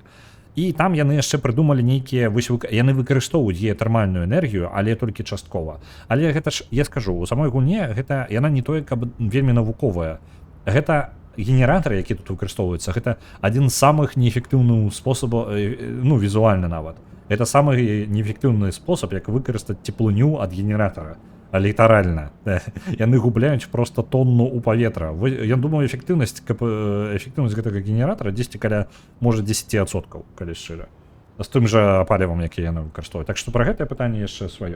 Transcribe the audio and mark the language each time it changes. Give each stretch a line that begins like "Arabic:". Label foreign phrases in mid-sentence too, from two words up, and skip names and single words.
Belarusian: І там яны яшчэ прыдумалі нейкія, яны выкарыстоўваюць геатэрмальную энергію, але толькі часткова. Але гэта ж, я скажу, у самой гульне гэта яна не тое, каб вельмі навуковая. Гэта генератор, які тут выкарыстоўваецца, гэта адзін з самых неэфектыўных спосабаў, візуальна нават.
Russian: Это самый неэффективный способ,
Belarusian: як выкарыстаць теплыню ад генератора. Літаральна. Яны губляюць просто тонну у паветра. Я думаю, эффектыўнасць гэтага генератора 10 каля, можа 10%, калі шчыра. З тым жа палівам, які яны выкарыстоўваюць. Так што пра гэтае пытанне яшчэ сваё.